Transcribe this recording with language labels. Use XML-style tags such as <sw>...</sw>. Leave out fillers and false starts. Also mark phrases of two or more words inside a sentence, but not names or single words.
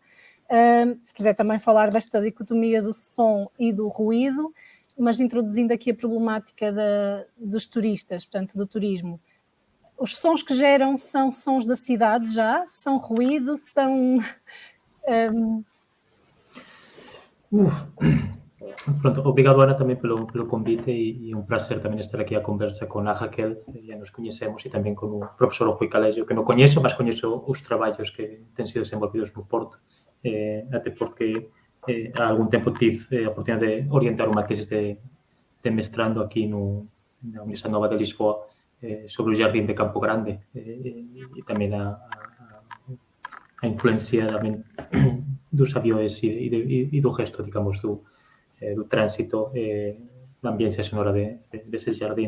<pt>Se quiser também falar desta dicotomia do som e do ruído, mas introduzindo aqui a problemática dos turistas, portanto, do turismo. Os sons que geram são sons da cidade já? São ruído? São...</pt> <gl>Pronto, obrigado Ana tamén pelo convite e un placer tamén estar aquí a conversa con a Raquel, ya nos coñecemos, e tamén con o profesor Rui Calexio, que non coñezo, mas coñezo os traballos que ten sido desenvolvidos no Porto, até porque há algún tempo tive a oportunidade de orientar unha tesis de mestrando aquí na Universidade Nova de Lisboa sobre o Jardín de Campo Grande e tamén a influencia tamén dos avións e do gesto, digamos, do tránsito na ambiência sonora desse jardín.</gl>